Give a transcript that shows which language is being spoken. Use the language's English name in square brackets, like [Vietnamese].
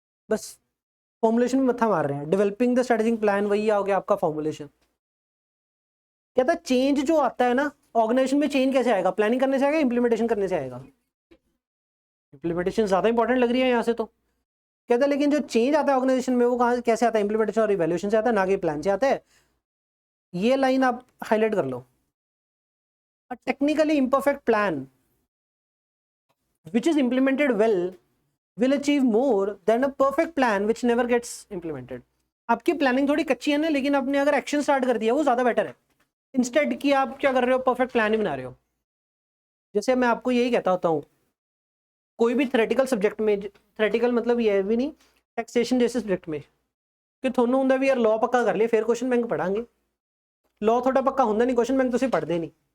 [Hindi] बस फॉर्मुलेशन में मत्था मार रहे हैं, डेवलपिंग द स्ट्रेटेजिक प्लान वही आ गया आपका फॉर्मुलेशन। कहता है चेंज जो आता है ना ऑर्गेनाइजेशन में, चेंज कैसे आएगा, प्लानिंग करने से आएगा, इंप्लीमेंटेशन करने से आएगा। इंप्लीमेंटेशन ज़्यादा इंपॉर्टेंट लग रही है यहाँ से तो। कहता है लेकिन जो चेंज आता है ऑर्गेनाइजेशन में वो कहाँ कैसे आता है, इंप्लीमेंटेशन और इवैल्यूएशन से आता है, ना कि प्लान से आता है। ये लाइन आप हाईलाइट कर लो, [English] Uh technically imperfect plan which is implemented well will achieve more than a perfect plan which never gets implemented। [Hindi] आपकी प्लानिंग थोड़ी कच्ची है ना, लेकिन आपने अगर एक्शन स्टार्ट कर दिया वो ज़्यादा बेटर है, इंस्टेड कि आप क्या कर रहे हो, परफेक्ट प्लान ही बना रहे हो। जैसे मैं आपको यही कहता होता हूँ, कोई भी थ्योरेटिकल सब्जेक्ट में, थ्योरेटिकल मतलब ये भी नहीं, टैक्सेशन जैसे सब्जेक्ट में कि थोनू होंगे भी यार लॉ पक्का कर लिया फिर क्वेश्चन बैंक पढ़ांगे, लॉ थोड़ा पक्का होंगे नहीं, क्वेश्चन बैंक तो सिर्फ पढ़ते नहीं।